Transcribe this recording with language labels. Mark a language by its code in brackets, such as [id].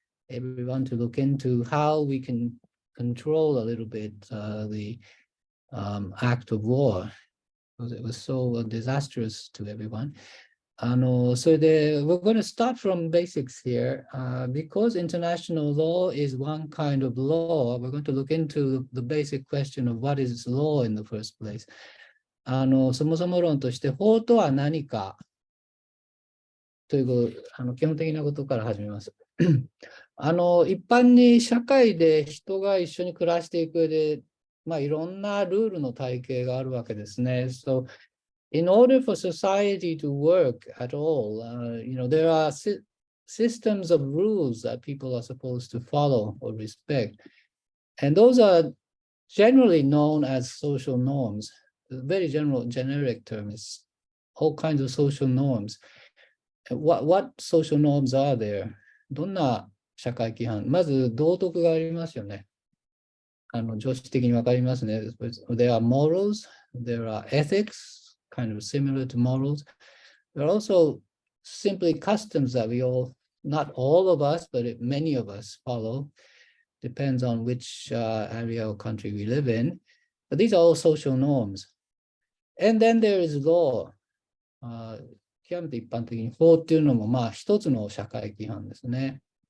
[en] everyone to look into how we can control a little bit the act of war, because it was so disastrous to everyone. So we're going to start from basics here. Because international law is one kind of law, we're going to look into the basic question of what is law in the first place. [ja] そもそも論として法とは何かという基本的なことから始めます。一般に社会で人が一緒に暮らしていく上で、いろんなルールの体系があるわけですね。 [en] So, in order for society to work at all, there are systems of rules that people are supposed to follow or respect. And those are generally known as social norms. A very generic term is all kinds of social norms. What social norms are there? [ja] どんな社会規範？まず道徳がありますよね。常識的にわかりますね。 [en] There are morals, there are ethics, kind of similar to morals. There are also simply customs that we all, not all of us, but many of us follow. Depends on which area or country we live in. But these are all social norms. And then there is law. [ja] 極めて一般的に法っていうのも一つの社会規範ですね。